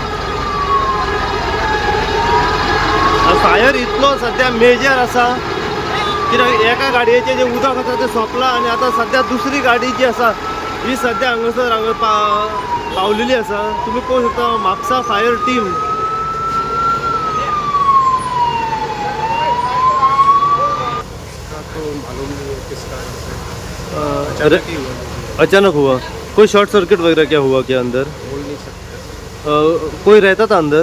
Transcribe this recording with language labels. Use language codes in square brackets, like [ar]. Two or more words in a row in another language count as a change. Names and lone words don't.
[kok] फायर इतलो सद्या मेजर आसा कित्याक एका गाडयेचें जे उदक आसा तें सोंपलां आनी आतां सद्या दुसरी गाडी जी आसा ही सद्या हांगा पावलेली आसा. तुम्ही पळोवंक शकता म्हापसा [en] fire team. [hi] अचानक हुआ कोई [en] short circuit [hi] वगैरह क्या हुआ क्या अंदर? बोल नहीं सकते। कोई रहता था अंदर?